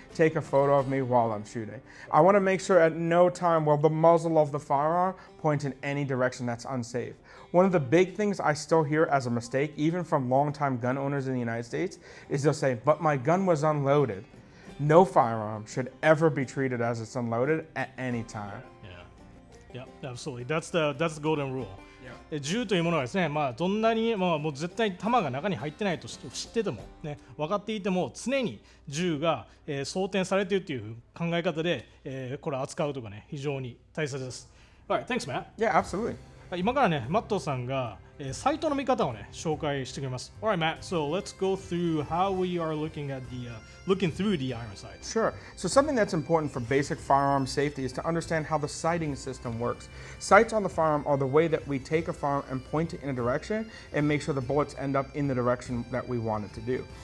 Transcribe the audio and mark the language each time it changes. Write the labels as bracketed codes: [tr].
[en] Take a photo of me while I'm shooting. I want to make sure at no time will the muzzle of the firearm point in any direction that's unsafe. One of the big things I still hear as a mistake, even from longtime gun owners in the United States, is they'll say, but my gun was unloaded. No firearm should ever be treated as it's unloaded at any time. Yeah, absolutely. That's the golden rule. [ja] 銃というものはですね、どんなに、もう絶対弾が中に入ってないと知ってても、ね、分かっていても常に銃が、装填されているという考え方で、これを扱うとかね、非常に大切です。 [en] Alright, thanks, Matt. Yeah, absolutely. [ja] 今からね、マットさんが、サイトの見方をね、紹介してくれます。 [en] Alright, Matt. So let's go through how we are looking through the iron sights. Sure. So something that's important for basic firearm safety is to understand how the sighting system works. Sights on the firearm are the way that we take a firearm and point it in a direction and make sure the bullets end up in the direction that we want it to do.